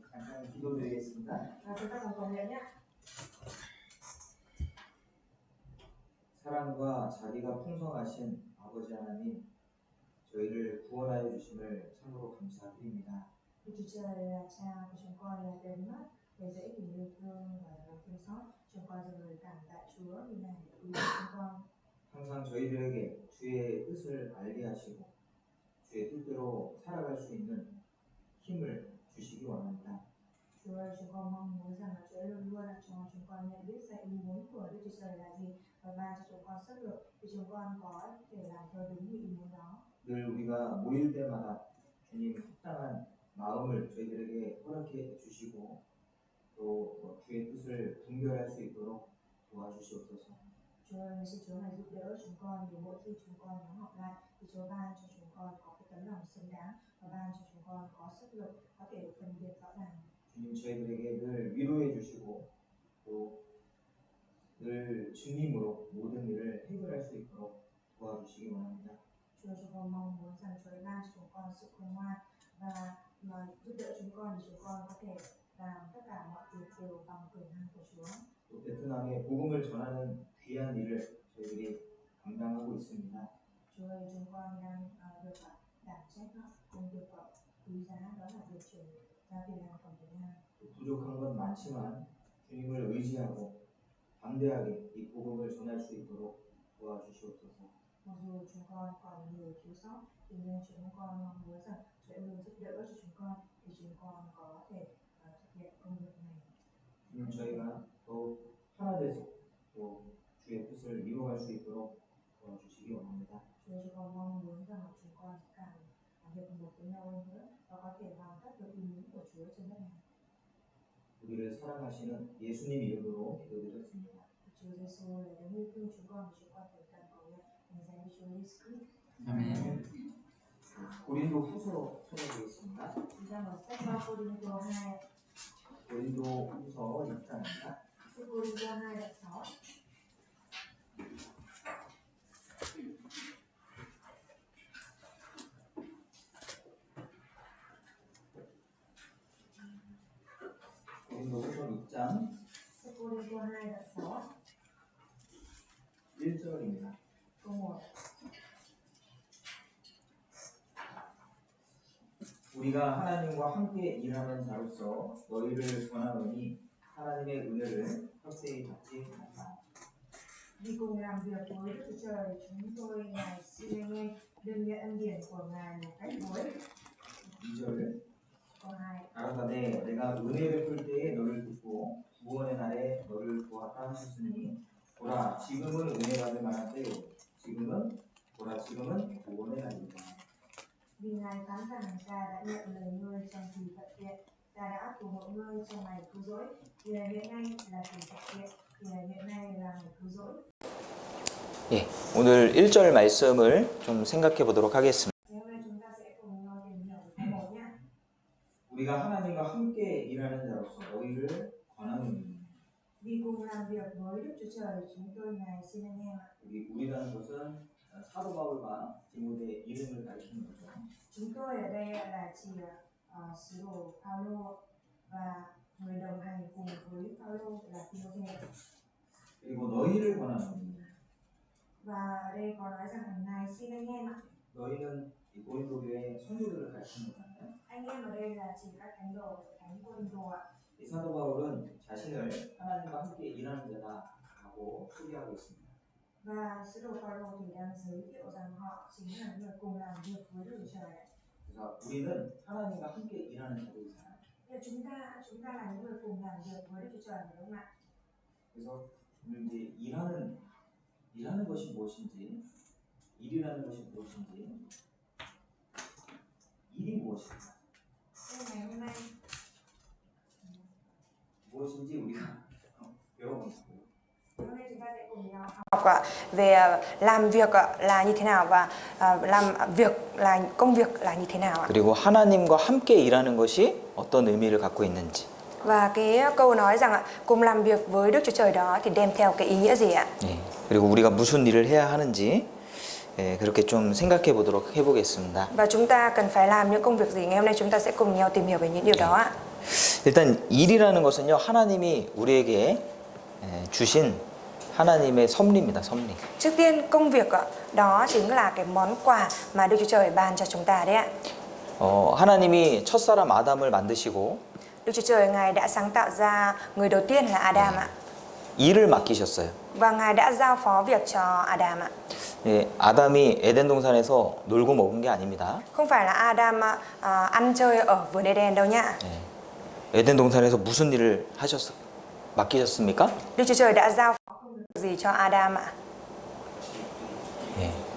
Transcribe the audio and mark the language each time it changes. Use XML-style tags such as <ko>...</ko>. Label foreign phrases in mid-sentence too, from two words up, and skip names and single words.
<ko>간단히 기도드리겠습니다.</ko> <vi>Chúng ta cùng cầu nguyện nhé.</vi> <ko>사랑과 자비가 풍성하신 아버지 하나님, 저희를 구원하여 주심을 참으로 감사드립니다.</ko> <vi>Đức Chúa Trời là Cha của chúng con, là đấng mắt đầy dẫy tình yêu thương và lòng thương xót. Chúng con dâng lời cảm tạ Chúa vì Ngài đã cứu chúng con.</vi> <ko>항상 저희들에게 주의 뜻을 알게 하시고 주의 뜻대로 살아갈 수 있는 힘을 주시기 원합니다.</ko> <vi>Chúa ơi, chúng con mong muốn rằng là Chúa luôn luôn cho chúng con nhận biết ra ý muốn của Đức Chúa Trời là gì và ban cho chúng con sức lực để chúng con có thể làm theo đúng như ý muốn đó.</vi> <ko>늘 우리가 모일 때마다 주님 합당한 마음을 저희들에게 허락해 주시고 또 주의 뜻을 분별할 수 있도록 도와주시옵소서.</ko> <vi>Chúa ơi, xin Chúa hãy giúp đỡ chúng con để mỗi khi chúng con nhóm họp lại thì Chúa ban cho chúng con có cái tấm lòng xứng đáng và ban cho chúng con có sức lực có thể phân biệt rõ ràng.</vi> <ko>주님 저희들에게 늘 위로해 주시고 또 늘 주님으로 모든 일을 해결할 수 있도록 도와주시기 원합니다.</ko> <vi>Chúa, chúng con mong muốn rằng Chúa ban cho chúng con sự khôn ngoan và giúp đỡ chúng con để chúng con có thể làm tất cả mọi việc đều bằng quyền năng của Chúa.</vi> <ko>또 베트남에 복음을 전하는 귀한 일을 저희들이 감당하고 있습니다.</ko> <vi>Chúa ơi, chúng con đang được đảm trách công việc quý giá đó là việc truyền ra Việt Nam của Việt Nam.</vi> <ko>부족한 건 많지만 주님을 의지하고 담대하게 이 복음을 전할 수 있도록 도와주시옵소서.</ko> <vi>Mặc dù chúng con còn nhiều thiếu sót, tuy nhiên chúng con mong muốn rằng Chúa luôn giúp đỡ cho chúng con để chúng con có thể thực hiện công việc này.</vi> <ko>저희가 더 하나 돼서 또 주의 뜻을 이루어갈 수 있도록 도와주시기 원합니다.</ko> <vi>Chúa, chúng con mong muốn rằng chúng con sẽ càng hiệp một với nhau hơn nữa và có thể hoàn tất được ý muốn của Chúa trên đất này.</vi> <ko>우리를 사랑하시는 예수님 이름으로 기도드렸습니다.</ko> <vi>Chúa Giêsu là đấng yêu thương chúng con thành tâm cầu nguyệnในdanh Chúa Giêsu Christ.</vi> <ko>아멘. 고린도 후서 찾아보겠습니다.</ko> <vi>Chúng ta mở sách Cô-rinh-tô 2.</vi> <ko>고린도 후서 6장입니다.</ko> <vi>Cô-rinh-tô 2 đoạn 6.</vi> <ko>고린도 후서 6장</ko> <vi>Cô-rinh-tô 2 đoạn 6.</vi> <ko>1절입니다.</ko> <vi>Câu 1.</vi> <ko>우리가 하나님과 함께 일하는 자로서 너희를 권하노니 하나님의 은혜를 헛되이 받지 말라.</ko> <vi>Vì cùng làm việc với Đức Chúa Trời, chúng tôi ngài xin anh em đừng nhận ân điển của Ngài một cách đối.</vi> <ko>2절</ko> <vi>Câu 2.</vi> <ko>가라사대 내가 은혜 베풀 때에 너를 듣고 구원의 날에 너를 보았다 하셨으니 보라 지금은 은혜 받을 만한 때요 지금은 구원의 날이다.</ko> <vi>Vì Ngài phán rằng ta đã nhận lời ngươi trong kỳ thuận tiện, ta đã cùng mọi ngươi trong ngày cứu rỗi, thì hiện nay là kỳ thuận tiện, thì hiện nay là ngày cứu rỗi.</vi> <ko>예, 오늘 1절 말씀을 좀 생각해 보도록 하겠습니다.</ko> <vi>Ngày hôm nay chúng ta sẽ cùng nhau tìm hiểu về câu 1 nhé.</vi> <ko>우리가 하나님과 함께 일하는 자로서 너희를 권하노니</ko> <vi>Vì cùng làm việc với Đức Chúa Trời, chúng tôi ngài xin anh em ạ.</vi> <ko>우리라는 것은 사도 바울과 디모데 이름을 가리키는 거죠.</ko> <vi>Chúng tôi ở đây là chỉ sứ đồ Phaolô và người đồng hành cùng với Phaolô là Timôthê.</vi> <ko>그리고 너희를 권하노니</ko> <vi>Và ở đây có nói rằng ngài xin anh em ạ.</vi> <ko>너희는 이 고린도 교회 성도들을 가리키는 거잖아요.</ko> <vi>Anh em ở đây là chỉ các thánh đồ, thánh quân đồ ạ.</vi> <ko>이 사도 바울은 자신을 하나님과 함께 일하는 자다라고 소개하고 있습니다.</ko> <vi>Và sứ đồ Phaolô thì đang giới thiệu rằng họ chính là người cùng làm việc với Đức Chúa Trời.</vi> <ko>그래서 우리는 하나님과 함께 일하는 자들이잖아요.</ko> <vi>Chúng ta là những người cùng làm việc với Đức Chúa Trời đúng không ạ?</vi> <ko>그래서 오늘 이제 일하는 것이 무엇인지, 일이라는 것이 무엇인지, 일이 무엇인가?</ko> <vi>Ngày hôm nay</vi> <ko>무엇인지 우리가 배워보자고요.</ko> <vi>hôm nay chúng ta sẽ cùng nhau học về làm việc là như thế nào và làm việc là công việc là như thế nào ạ?</vi> <ko>그리고 하나님과 함께 일하는 것이 어떤 의미를 갖고 있는지.</ko> <vi>Và cái câu nói rằng cùng làm việc với Đức Chúa Trời đó thì đem theo cái ý nghĩa gì ạ?</vi> <ko>예, 그리고 우리가 무슨 일을 해야 하는지 예, 그렇게 좀 생각해 보도록 해보겠습니다.</ko> <vi>Và chúng ta cần phải làm những công việc gì? Ngày hôm nay chúng ta sẽ cùng nhau tìm hiểu về những điều đó ạ.</vi> <ko>일단 일이라는 것은요, 하나님이 우리에게 주신 하나님의 섭리입니다. 섭리.</ko> <vi>Trước tiên công việc ạ, đó chính là cái món quà mà Đức Chúa Trời ban cho chúng ta đấy ạ.</vi> <ko>하나님이 첫사람 아담을 만드시고</ko> <vi>Đức Chúa Trời Ngài đã sáng tạo ra người đầu tiên là Adam ạ.</vi> <ko>일을 맡기셨어요.</ko> <vi>Và Ngài đã giao phó việc cho Adam ạ.</vi> <ko>예, 아담이 에덴 동산에서 놀고 먹은 게 아닙니다.</ko> <vi>Không phải là Adam ăn chơi ở vườn Eden đâu nhá.</vi> <ko>예, 에덴 동산에서 무슨 일을 맡기셨습니까?</ko> <vi>Đức Chúa Trời đã giao phó gì cho Adam ạ?</vi> <ko>예.</ko>